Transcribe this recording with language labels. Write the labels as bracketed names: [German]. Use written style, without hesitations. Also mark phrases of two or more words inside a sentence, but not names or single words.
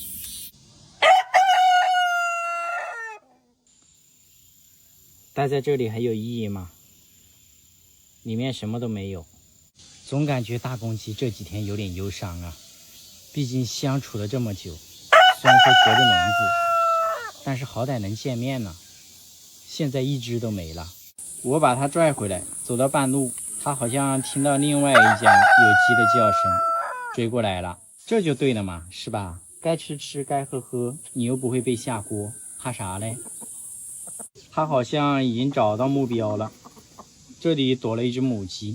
[Chinese] 待在這裡還有意義嗎？裡面什麼都沒有。總感覺大公雞這幾天有點憂傷啊，畢竟相處了這麼久，雖然說隔着籠子，但是好歹能見面呢。現在一隻都沒了。我把它拽回來，走到半路，它好像聽到另外一家有雞的叫聲，追過來了。這就對了嘛，是吧？該吃吃，該喝喝，你又不會被下鍋，怕啥嘞？它好像已經找到目標了，這裡躲了一隻母雞。